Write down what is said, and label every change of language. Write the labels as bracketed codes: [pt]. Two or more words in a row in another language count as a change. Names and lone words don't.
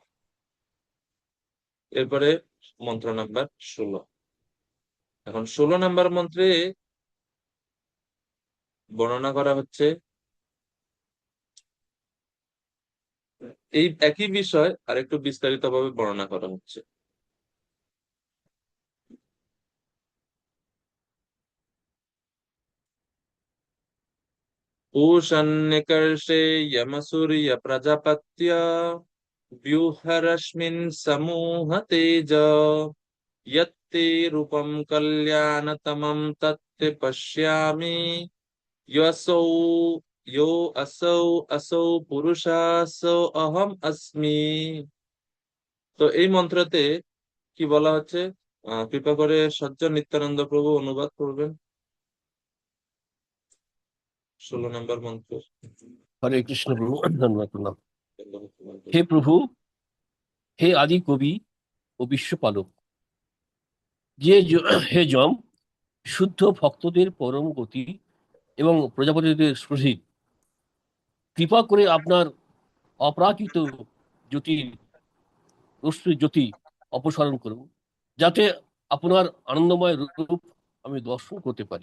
[bn] এরপরে মন্ত্র নাম্বার 16। এখন 16 নম্বর মন্ত্রে বর্ণনা করা হচ্ছে এই একই বিষয় আর একটু বিস্তারিত ভাবে বর্ণনা করা হচ্ছে। [sa] पूषन्निकर्षे यमसूर्य प्रजापत्य व्यूहरश्मिन् समूह तेज, यत्ते रूपं कल्याणतमं तत्ते पश्यामि, योऽसौ यो असौ असौ পুরুষাসৌ অহম अस्मि। [bn] তো এই মন্ত্রতে কি বলা হচ্ছে, কৃপা করে সজ্জন নিত্যানন্দ প্রভু অনুবাদ করবেন 16 নম্বর মন্ত্র। হরে কৃষ্ণ প্রভু, ধন্যবাদ প্রণাম। হে প্রভু, হে আদি কবি ও বিশ্বপালক, হে যম, শুদ্ধ ভক্তদের পরম গতি এবং প্রজাপতিদের প্রতীক, কৃপা করে আপনার অপ্রাকৃত জ্যোতির রশ্মি জ্যোতি অপসারণ করুন, যাতে আপনার আনন্দময় রূপ আমি দর্শন করতে পারি।